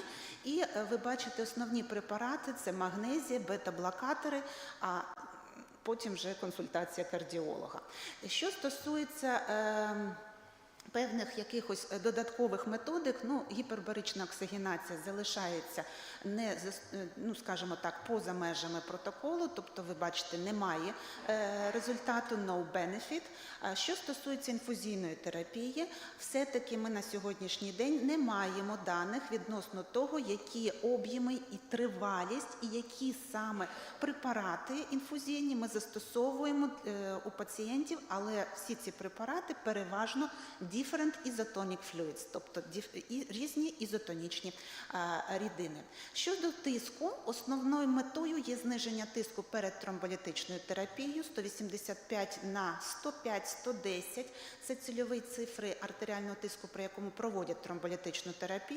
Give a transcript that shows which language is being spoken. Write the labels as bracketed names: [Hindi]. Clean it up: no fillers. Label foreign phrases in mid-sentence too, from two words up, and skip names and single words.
[Ukrainian] І ви бачите, основні препарати – це магнезія, бета-блокатори, а потім вже консультація кардіолога. Що стосується певних якихось додаткових методик, гіпербарична оксигенація залишається скажімо так, поза межами протоколу, тобто ви бачите, немає результату, [English] no benefit. [Ukrainian] Що стосується інфузійної терапії, все-таки ми на сьогоднішній день не маємо даних відносно того, які об'єми і тривалість, і які саме препарати інфузійні ми застосовуємо у пацієнтів, але всі ці препарати переважно діють [English] different isotonic fluids, [Ukrainian] тобто різні ізотонічні рідини. Щодо тиску, основною метою є зниження тиску перед тромболітичною терапією 185 на 105-110. Це цільові цифри артеріального тиску, при якому проводять тромболітичну терапію.